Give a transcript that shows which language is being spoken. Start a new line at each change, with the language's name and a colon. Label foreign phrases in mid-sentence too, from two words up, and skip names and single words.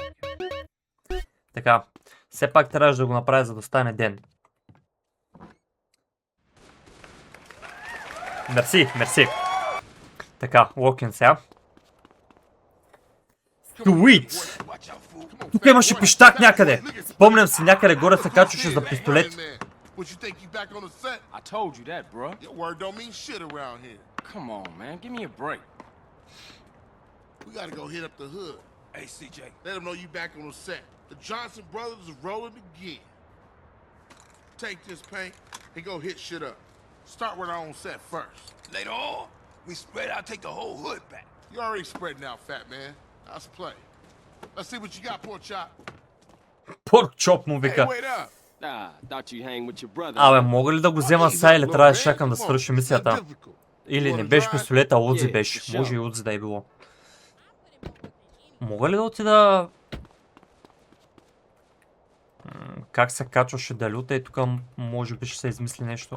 Bulgarian: Така, все пак трябваше да го направя, за да стане ден. Мерси. Така, локин сега. Sweet! Тук имаше пищак някъде. Спомням си, някъде горе се качваше за пистолет.
English: What you think you back on the set? I told you that, bro. Your word don't mean shit around here. Come on, man. Give me a break. We gotta go hit up the hood. Hey, CJ. Let them know you back on the set. The Johnson brothers is rolling again. Take this paint and go hit shit up. Start with our own set first. Later on, we spread out, take the whole hood back. You already spreading out, fat man. Let's play. Let's see what you got, poor chop. Pork chop му Hey,
Bulgarian: вика.
English: wait up. Ah, thought you hang with your brother.
Bulgarian: Абе, мога ли да го взема сега или трябва да чакам да свърши мисията? Или не беше пистолета, а Удзи беше. Може и Удзи да е било. Мога ли да отида... Как се качваше да люта и тук може би ще се измисли нещо.